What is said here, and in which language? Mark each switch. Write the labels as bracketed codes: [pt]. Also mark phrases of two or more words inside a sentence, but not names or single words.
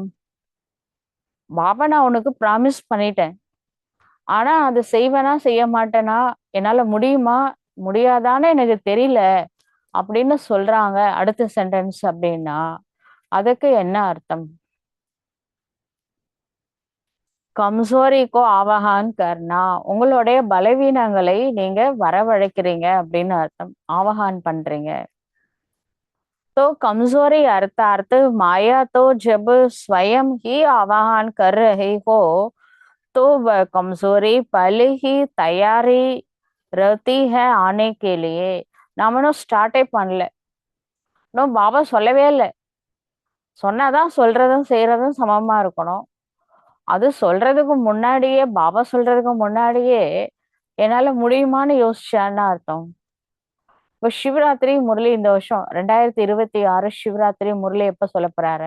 [ta] பாபா நான் உனக்கு ப்ராமிஸ் பண்ணிட்டேன், ஆனா அது செய்வேனா செய்ய மாட்டேனா, என்னால முடியுமா முடியாதான்னு எனக்கு தெரியல அப்படின்னு சொல்றாங்க அடுத்த சென்டென்ஸ் அப்படின்னா அதுக்கு என்ன அர்த்தம்? [hi] कमज़ोरी को आवाहन करना, [ta] உங்களுடைய பலவீனங்களை நீங்க வரவழைக்கிறீங்க அப்படின்னு அர்த்தம். ஆவஹான் பண்றீங்க. [hi] तो कमजोरी अर्थात माया तो जब स्वयं ही आवाहन कर रहे हो तो वह कमजोरी पहले ही तैयारी रहती है आने के लिए. [ta] நாம இன்னும் ஸ்டார்ட்டே பண்ணல, இன்னும் பாபா சொல்லவே இல்லை. சொன்னாதான் சொல்றதும் செய்யறதும் சமமா இருக்கணும். அது சொல்றதுக்கு முன்னாடியே, பாபா சொல்றதுக்கு முன்னாடியே என்னால முடியுமான்னு யோசிச்சான்னு அர்த்தம். இப்ப சிவராத்திரி முரளி இந்த வருஷம் 2026 சிவராத்திரி முரளி எப்ப சொல்ல போறாரு?